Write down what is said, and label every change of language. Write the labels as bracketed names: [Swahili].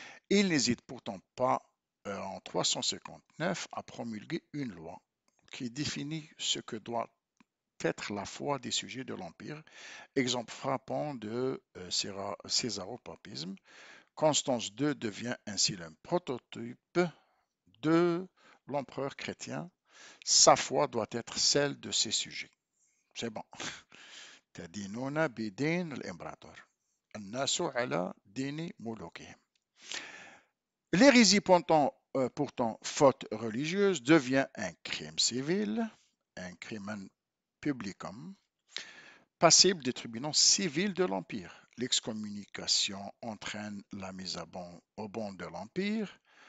[French] Il n'hésite pourtant pas en 359 à promulguer une loi qui définit ce que doit être la foi des sujets de l'empire, exemple frappant de césaropapisme. Constance II devient ainsi le prototype de l'empereur chrétien. Sa foi doit être celle de ses sujets. C'est bon. [Arabic] تدينون بدين الإمبراطور الناس على دين ملوكهم. [French] L'hérésie pourtant faute religieuse devient un crime civil, un crimen publicum, passible des tribunaux civils de l'Empire. L'excommunication entraîne la mise au ban de l'Empire.